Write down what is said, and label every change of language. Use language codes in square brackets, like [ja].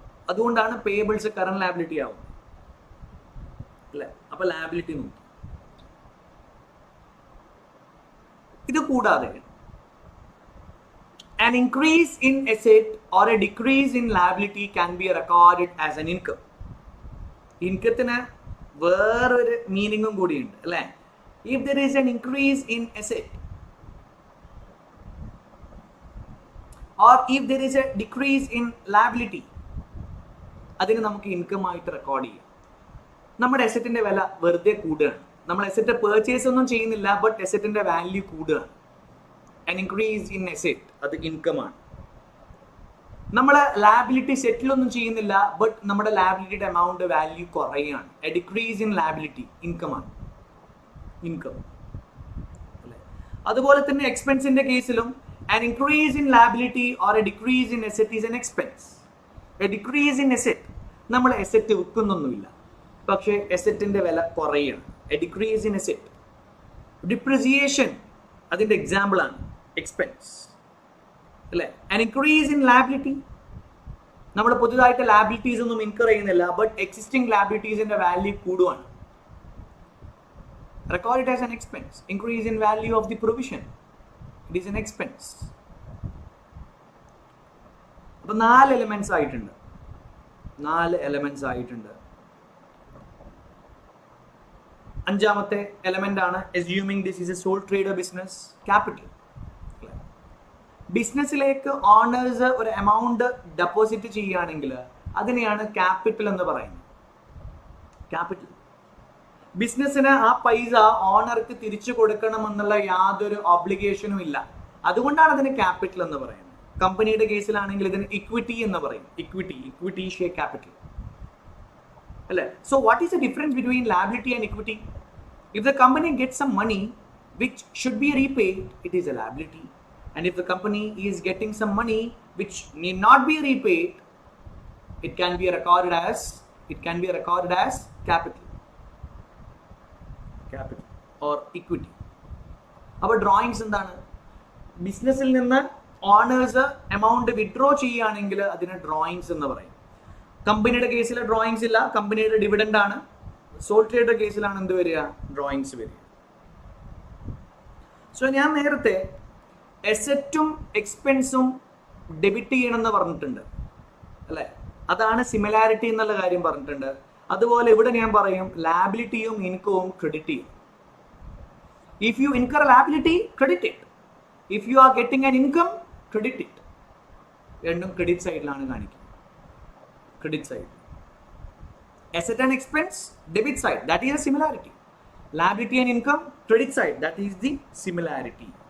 [ml] അതുകൊണ്ടാണ് payables current liability ആവും അല്ലെ? അപ്പൊ ലാബിലിറ്റി നോക്കി. ഇത് കൂടാതെ [en] an increase in asset or a decrease in liability can be recorded as an income. [ml] ഇൻകത്തിന് വേറൊരു മീനിങ്ങും കൂടിയുണ്ട് അല്ലെ? [en] If there is an increase in asset or if there is a decrease in liability, [ml] അതിന് നമുക്ക് income ആയിട്ട് record ചെയ്യാം. നമ്മുടെ അസറ്റിന്റെ വില വെറുതെ കൂടുകയാണ്. നമ്മൾ അസറ്റ് പർച്ചേസ് ഒന്നും ചെയ്യുന്നില്ല, ബട്ട് അസറ്റിന്റെ വാല്യൂ കൂടുകയാണ്. [en] an increase in asset [ml] അത് ഇൻകം ആണ്. നമ്മൾ ലാബിലിറ്റി സെറ്റിൽ ഒന്നും ചെയ്യുന്നില്ല, ബട്ട് നമ്മുടെ ലാബിലിറ്റിയുടെ എമൗണ്ട് വാല്യൂ കുറയുകയാണ്. [en] a decrease in liability [ml] income ആണ്. ഇൻകം അല്ലേ? അതുപോലെ തന്നെ എക്സ്പെൻസിന്റെ കേസിലും [en] an increase in liability or a decrease in asset is an expense. a decrease in asset, [ml] നമ്മൾ അസറ്റ് വിൽക്കുന്നൊന്നുമില്ല, പക്ഷേ അസറ്റിന്റെ വില കുറയുകയാണ്. a decrease in asset. Depreciation അതിന്റെ എക്സാമ്പിൾ ആണ്, എക്സ്പെൻസ് അല്ലേ? [en] an increase in liability, [ml] നമ്മൾ പുതുതായിട്ട് ലാബിലിറ്റീസ് ഒന്നും ഇൻകർ ചെയ്യുന്നില്ല, ബട്ട് എക്സിസ്റ്റിംഗ് ലാബിലിറ്റീസിന്റെ വാല്യൂ കൂടുകയാണ്. [en] Record it as an expense. Increase in value of the provision, it is an expense. [ml] അപ്പോൾ 4 elements ആയിട്ടുണ്ട്. 4 എലിമെന്റ്സ് ആയിട്ടുണ്ട്. അഞ്ചാമത്തെ എലിമെന്റ് ആണ് [en] assuming this is a sole trader business, capital. [ml] ബിസിനസ്സിലേക്ക് owners ഒരു amount deposit ചെയ്യുകയാണെങ്കിൽ അതിനെയാണ് ക്യാപിറ്റൽ എന്ന് പറയുന്നത്. ക്യാപിറ്റൽ. ബിസിനസ്സിന് ആ പൈസ ഓണർക്ക് തിരിച്ചു കൊടുക്കണമെന്നുള്ള യാതൊരു ഒബ്ലിഗേഷനും ഇല്ല. അതുകൊണ്ടാണ് അതിന് ക്യാപിറ്റൽ എന്ന് പറയുന്നത്. കമ്പനിയുടെ കേസിലാണെങ്കിൽ ഇതിന് ഇക്വിറ്റി എന്ന് പറയും. ഇക്വിറ്റി ഷെയർ ക്യാപിറ്റൽ അല്ലേ? [en] So what is the difference between liability and equity? If the company get some money which should be repaid, it is a liability. And if the company is getting some money which need not be repaid, it can be recorded as capital or equity. [ml] അപ്പോൾ drawings എന്താണ്? ബിസിനസ്സിൽ നിന്ന് owners amount withdraw ചെയ്യുകയാണെങ്കിൽ അതിന് drawings എന്ന് പറയും. കമ്പനിയുടെ കേസിൽ ഡ്രോയിങ്സ് ഇല്ല, കമ്പനിയുടെ ഡിവിഡൻഡ് ആണ്. സോൾ ട്രേഡർ കേസിലാണ് എന്ത് വരിക? ഡ്രോയിങ്സ് വരിക. സോ ഞാൻ നേരത്തെ എസറ്റും എക്സ്പെൻസും ഡെബിറ്റ് ചെയ്യണമെന്ന് പറഞ്ഞിട്ടുണ്ട് അല്ലേ? അതാണ് സിമിലാരിറ്റി എന്നുള്ള കാര്യം പറഞ്ഞിട്ടുണ്ട്. അതുപോലെ ഇവിടെ ഞാൻ പറയും ലാബിലിറ്റിയും ഇൻകവും ക്രെഡിറ്റ് ചെയ്യും. [en] If you incur liability, credit it. If you are getting an income, credit it. [ml] രണ്ടും ക്രെഡിറ്റ് സൈഡിലാണ് കാണിക്കുന്നത്. Credit side. [en] Asset and expense, debit side, that is a similarity. Liability and income, credit side, that is the similarity.